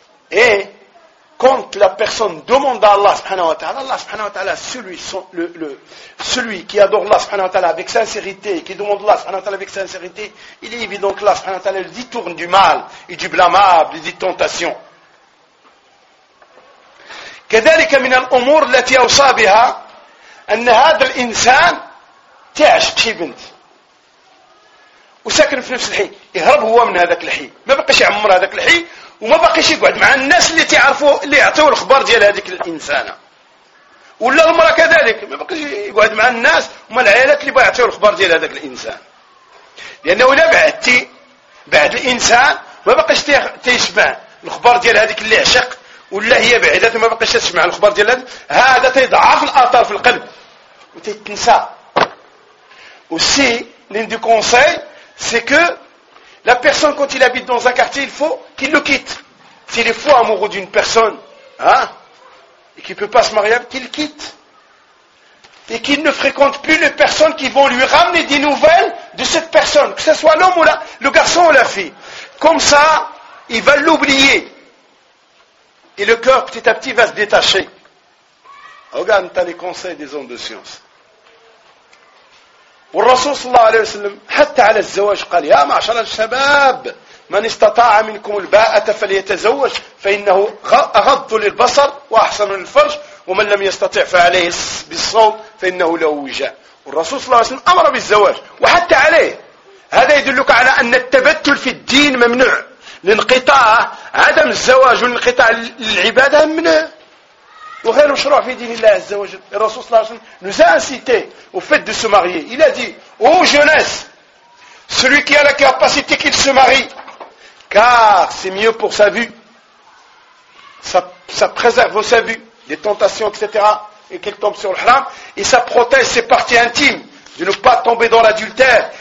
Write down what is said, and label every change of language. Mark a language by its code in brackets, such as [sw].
[fr] Et quand la personne demande à Allah subhanahu wa ta'ala, Allah subhanahu wa ta'ala, celui qui adore Allah subhanahu wa ta'ala avec sincérité, qui demande Allah subhanahu wa ta'ala avec sincérité, il est évident que Allah subhanahu wa ta'ala le détourne du mal et du blâmable et des tentations. [ar] كذلك من الأمور التي أوصى بها أن هذا الإنسان تعش بشي بنت وساكن في نفس الحي يهرب هو من هذاك الحي ما بقيش يعمر هذاك الحي وما بقيش يقعد مع الناس اللي تعرفوا اللي يعطوا الخبر ديال هذيك الإنسانة ولا المرأة كذلك ما بقيش يقعد مع الناس وما العائلات اللي يعطوا الخبر ديال هذاك الإنسان لأنه ولا بعدتي بعد الإنسان ما بقيش تسمع الخبر ديال هذيك اللي عشق ولا هي بعيدة ما بقيش تسمع الخبر ديال هذا تضعف الاثار في القلب وتتنسى [fr] aussi l'un des conseils c'est que la personne quand il habite dans un quartier il faut qu'il le quitte s'il est fou amoureux d'une personne hein et qu'il peut pas se marier qu'il quitte et qu'il ne fréquente plus les personnes qui vont lui ramener des nouvelles de cette personne que ce soit l'homme ou le garçon ou la fille comme ça il va l'oublier. Et le cœur, petit à petit, va se détacher. Regarde, tu as les conseils des hommes de science. Et le Rasoul [ar] sallallahu alayhi wa sallam, حتى على الزواج, قال, يا معشر الشباب, من استطاع منكم الباءة فليتزوج, فإنه أغض للبصر وأحسن للفرج, ومن لم يستطع فعليه بالصوم, فإنه له وجاء. والرسول صلى الله عليه وسلم أمر بالزواج, وحتى عليه. هذا يدلك على أن التبتل في الدين ممنوع. الانقطاع عدم الزواج والانقطاع للعبادة منه وغير مشروع في دين الله عز وجل. [fr] الرسول صلى الله عليه وسلم nous a incité au fait de se marier. Il a dit, ô jeunesse, celui qui a la capacité qu'il se marie, car c'est mieux pour sa vue, ça préserve sa vue, les tentations, etc., et qu'elle tombe sur le haram, et ça protège ses parties intimes de ne pas tomber dans l'adultère.